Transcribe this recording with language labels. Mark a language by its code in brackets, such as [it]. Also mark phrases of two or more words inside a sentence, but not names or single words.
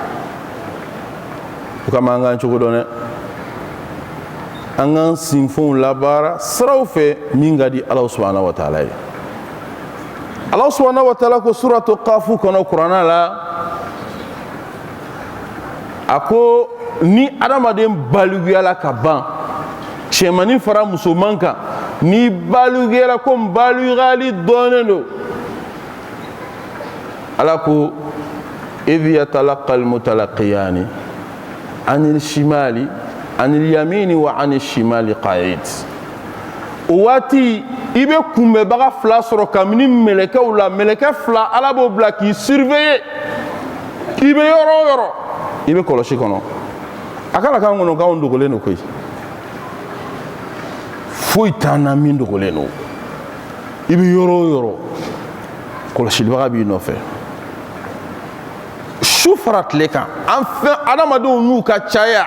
[bm] o kama an k'an cogo dɔn dɛ an k'an sinfɛnw labaara siraw fɛ min ka di [ar] الله سبحانه وتعالى [bm] ye ala subahanahu wa taala ko [ar] سورة ق [bm] kɔnɔ kuranna la a ko ni adamaden baluguyala ka ban cɛmannin fara musoman kan ni baluguyala ko baluyali dɔnnen don ala ko [ar] إذ يتلقى المتلقيان عن الشمال عن اليمين وعن الشمال قعيد [bm] o waati i bɛ kunbɛbaga fila sɔrɔ kabini mɛlɛkɛw la mɛlɛkɛ fila ala b'o bila k'i surveiller i bɛ yɔrɔ o yɔrɔ i bɛ kɔlɔsi kɔnɔ a kana k'an kɔnɔ k'anw dogolen don koyi foyi t'an na min dogolen don i bɛ yɔrɔ o yɔrɔ kɔlɔsilibaga b'i nɔfɛ su fara tile kan an fɛn adamadenw n'u ka caya